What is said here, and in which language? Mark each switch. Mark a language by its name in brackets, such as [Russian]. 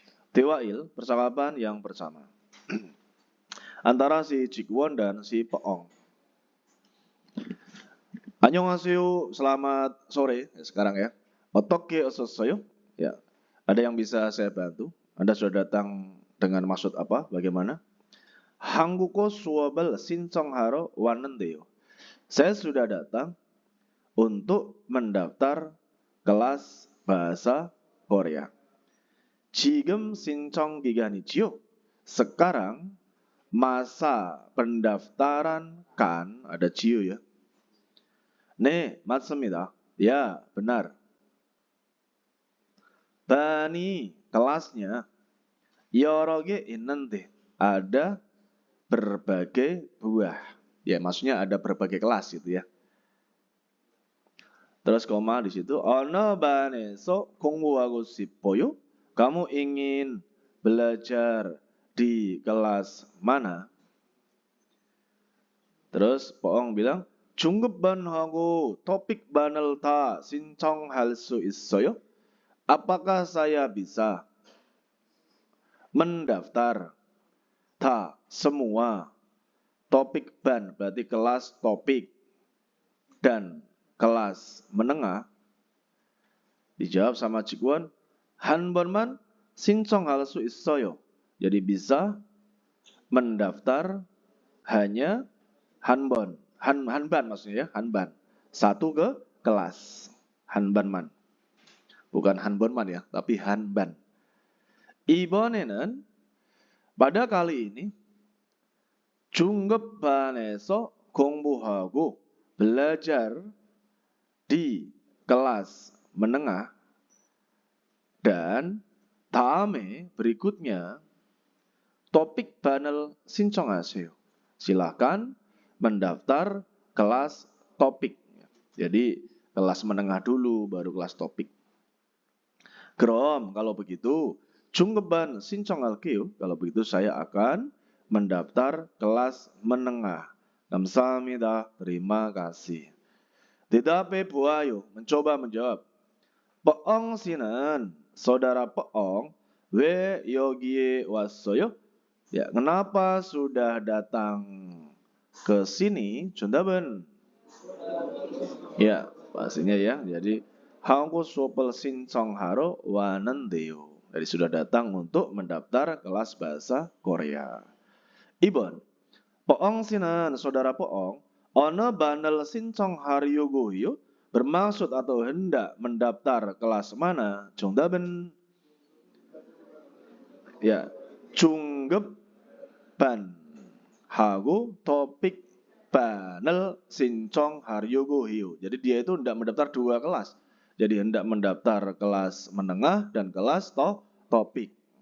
[Indonesian] Dewail, percakapan yang pertama antara si Jikwon dan si Peong. Annyeonghaseyo, selamat sore ya, sekarang ya. Otoke ososoyo, ya. Ada yang bisa saya bantu? Anda sudah datang dengan maksud apa? Bagaimana? [Korean] 한국어 수업을 신청하러 왔는데요. [Indonesian] Saya sudah datang untuk mendaftar kelas bahasa Korea. [Korean] 지금 신청 기간이지요. [Indonesian] Sekarang masa pendaftaran kan ada 지요 ya. [Korean] 네, 맞습니다. [Indonesian] Ya, benar. Bani kelasnya [Korean] 여러 개 있는데 [Indonesian] ada berbagai buah. Ya, maksudnya ada berbagai kelas gitu ya. Terus koma di situ. [Korean] 어느 반에서 공부하고 싶어요? [Indonesian] Kamu ingin belajar di kelas mana? Terus Poong bilang, [Korean] 중급반하고 topik반을 다 신청할 수 있어요? [Indonesian] Apakah saya bisa mendaftar semua topik ban berarti kelas topik dan kelas menengah? Dijawab sama Cikuan, [Korean] 한 번만 신청할 수 있어요. [Indonesian] Jadi bisa mendaftar hanya hanban. Hanban maksudnya ya, hanban. Satu ke kelas. Hanbanman. Bukan hanbonman ya, tapi hanban. [Korean] 이번에는 [Indonesian] pada kali ini [Korean] 중급반에서 공부하고 [Indonesian] belajar di kelas menengah dan [Korean] 다음에 [Indonesian] berikutnya topik banel [Korean] 신청하세요. [Indonesian] Silakan mendaftar kelas topik. Jadi kelas menengah dulu baru kelas topik. [Korean] 그럼 [Indonesian] kalau begitu [Korean] 중급반 신청할게요. [Indonesian] Kalau begitu saya akan mendaftar kelas menengah. [Korean] 감사합니다. [Indonesian] Terima kasih. [Korean] 대답해 보아요. [Indonesian] Mencoba menjawab. [Korean] Peong 씨는 saudara Peong 왜 여기에 왔어요? [Indonesian] Ya, kenapa sudah datang ke sini? 정답은 ya, pastinya ya. Jadi [Korean] 한국 수업을 신청하러 왔는데요. [Indonesian] Jadi sudah datang untuk mendaftar kelas bahasa Korea. [Korean] 2번. Peong 씨는 saudara Peong 어느 반을 신청하려고요? [Indonesian] Bermaksud atau hendak mendaftar kelas mana? [Korean] 정답은 ya, 중급 반 하고 topik banel 신청하려고 해요. [Indonesian] Jadi dia itu hendak mendaftar dua kelas. Jadi hendak mendaftar kelas menengah dan kelas topik.